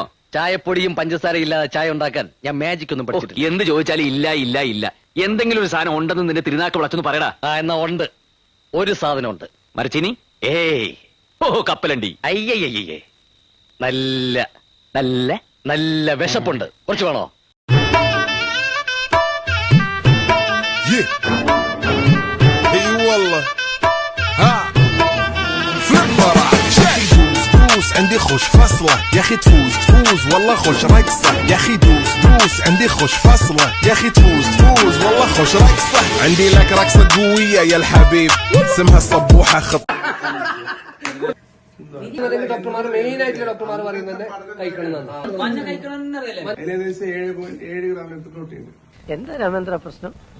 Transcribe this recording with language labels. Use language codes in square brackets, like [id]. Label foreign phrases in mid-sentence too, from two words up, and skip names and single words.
[ml] ചായപ്പൊടിയും പഞ്ചസാരയും ഇല്ലാതെ ചായ ഉണ്ടാക്കാൻ ഞാൻ മാജിക് ഒന്നും പഠിച്ചിട്ടില്ല. എന്ത് ചോദിച്ചാലും ഇല്ല ഇല്ല ഇല്ല. എന്തെങ്കിലും ഒരു സാധനം ഉണ്ടെന്ന് നിന്റെ തിരുനാക്ക് വിളച്ചൊന്ന് പറയടാ. എന്നാ ഉണ്ട്. ഒരു സാധനം ഉണ്ട്. മരച്ചീനി? ഏയ്. കപ്പലണ്ടി? അയ്യയ്യേ. നല്ല നല്ല നല്ല വിശപ്പുണ്ട്. കുറച്ച് വേണോ? [ar] عندي خوش فصلة يا اخي تفوز والله خوش رقصة يا اخي دوس عندي خوش فصلة يا اخي تفوز والله خوش رقصة عندي لك رقصة قوية يا الحبيب اسمها الصبوحة [ml] ഡോക്ടർമാർ മെയിൻ ആയിട്ടുള്ള ഡോക്ടർമാർ പറയുന്നത് കഴിക്കണം. മഞ്ഞ കഴിക്കണം എന്നറിയില്ലേ? ഏകദേശം 7 ഗ്രാം പ്രോട്ടീൻ. എന്താ രാമേന്ദ്ര പ്രശ്നം?